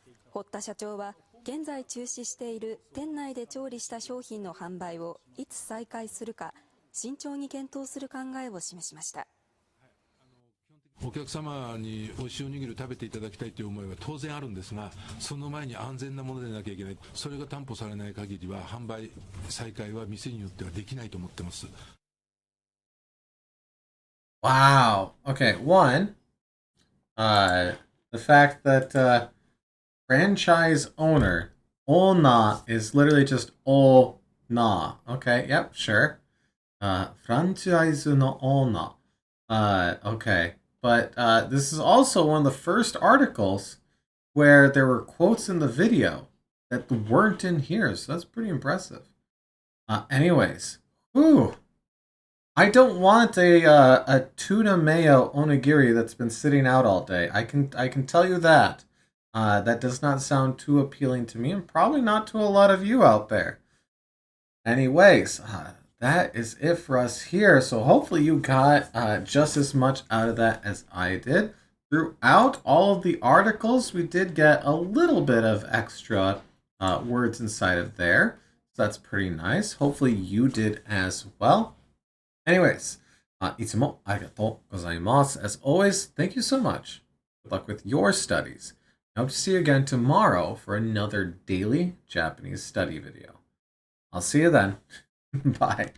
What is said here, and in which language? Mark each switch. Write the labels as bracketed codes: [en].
[ja] 堀田社長は現在中止している店内で調理した商品の販売をいつ再開するか慎重に検討する考えを示しました。お客様に美味しいおにぎりを食べていただきたいという思いは当然あるんですが、その前に安全なものでなきゃいけない。それが担保されない限りは販売再開は店によってはできないと思ってます。 [en] Wow. Okay, one, the fact that franchise owner, Ona, is literally just O-na. Okay, yep, sure. Franchise no Ona. Okay. But this is also one of the first articles where there were quotes in the video that weren't in here, so that's pretty impressive. Anyways, whew. I don't want a tuna mayo onigiri that's been sitting out all day. I can tell you that. That does not sound too appealing to me, and probably not to a lot of you out there. Anyways, that is it for us here. So hopefully you got just as much out of that as I did. Throughout all of the articles, we did get a little bit of extra words inside of there. So that's pretty nice. Hopefully you did as well. Anyways, [ja] いつもありがとうございます. [en] As always, thank you so much. Good luck with your studies. I hope to see you again tomorrow for another daily Japanese study video. I'll see you then. Bye.